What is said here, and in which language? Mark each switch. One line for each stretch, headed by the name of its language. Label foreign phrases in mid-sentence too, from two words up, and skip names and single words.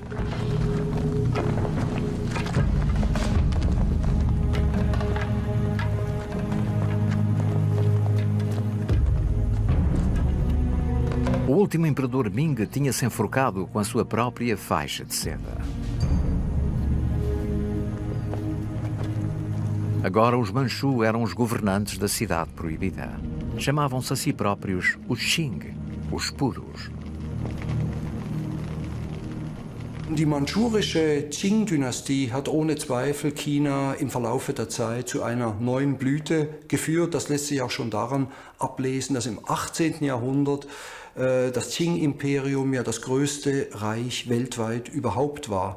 Portuguese: O último imperador Ming tinha-se enforcado com a sua própria faixa de seda. Agora os Manchu eram os governantes da cidade proibida. Chamavam-se a si próprios os Qing, os puros.
German: Die manchurische Qing-Dynastie hat ohne Zweifel China im Verlaufe der Zeit zu einer neuen Blüte geführt. Das lässt sich auch schon daran ablesen, dass im 18. Jahrhundert das Qing-Imperium ja das größte Reich weltweit überhaupt war.